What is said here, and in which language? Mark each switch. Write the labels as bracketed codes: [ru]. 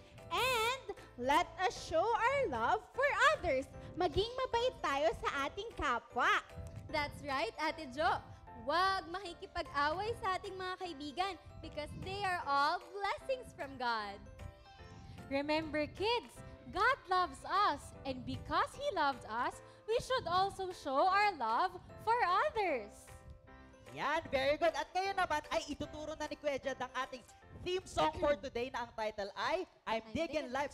[en] And let us show our love for others. [tl] Maging mabait tayo sa ating kapwa. [en] That's right, [tl] Ate Jo. Huwag makikipag-away sa ating mga kaibigan [en] because they are all blessings from God. Remember, kids, God loves us, and because He loved us, we should also show our love for others. [tl] Yan, very good. At ngayon naman ay ituturo na ni Kuya Jed ang ating theme song for today na ang title ay I'm Digging Life.